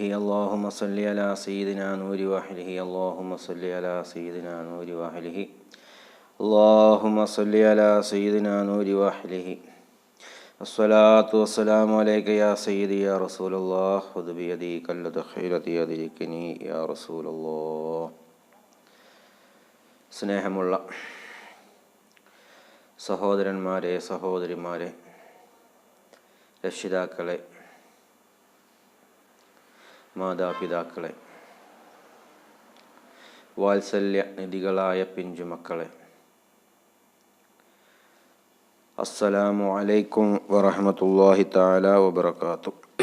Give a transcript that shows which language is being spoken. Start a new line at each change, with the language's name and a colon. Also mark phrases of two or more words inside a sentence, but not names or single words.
Arabic: اللهم صل على سيدنا نور وحله. اللهم صل على سيدنا نور وحله. اللهم صل على سيدنا نور وحله. الصلاة والسلام عليك يا سيدي يا رسول الله. خذ بيدي كلة خيرة يدركني يا رسول الله.
Malayalam: സ്നേഹമുള്ള സഹോദരന്മാരെ, സഹോദരിമാരെ, രക്ഷിതാക്കളെ, മാതാപിതാക്കളെ, വാത്സല്യ നിധികളായ പിഞ്ചുമക്കളെ,
Arabic: السلام عليكم ورحمة الله تعالى وبركاته.